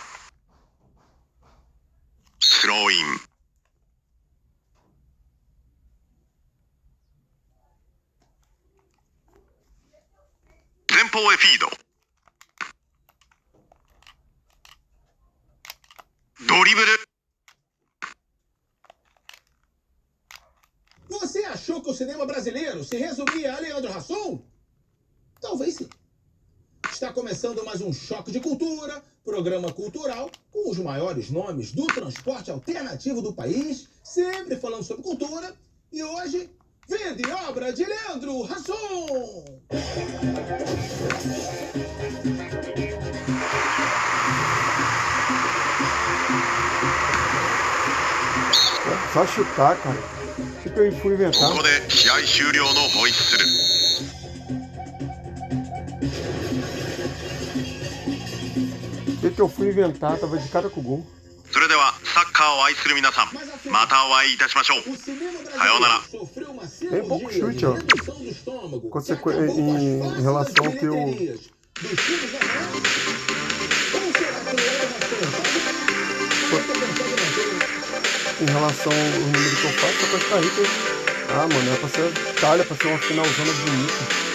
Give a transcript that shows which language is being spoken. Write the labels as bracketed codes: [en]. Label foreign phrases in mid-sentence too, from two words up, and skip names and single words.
[ja] スローイン。前方へフィード。ドリブル。 [pt] Você achou que o cinema brasileiro se resumia a Leandro Hassum? Talvez sim. Está começando mais um Choque de Cultura, programa cultural com os maiores nomes do transporte alternativo do país, sempre falando sobre cultura. E hoje, Vida e Obra de Leandro Hassum. Só chutar, cara. O que eu fui inventar? [ja] ここで試合終了のホイッスル。 [pt] O que eu fui inventar? Tava de cara com o gol. [ja] それではサッカーを愛する皆さん、またお会いいたしましょう。さようなら。 [pt] Tem pouco chute, ó. Em relação ao que eu... Em relação ao número que eu faço, a Costa Rica... Ah, mano, é pra ser Itália, pra ser uma finalzona bonita.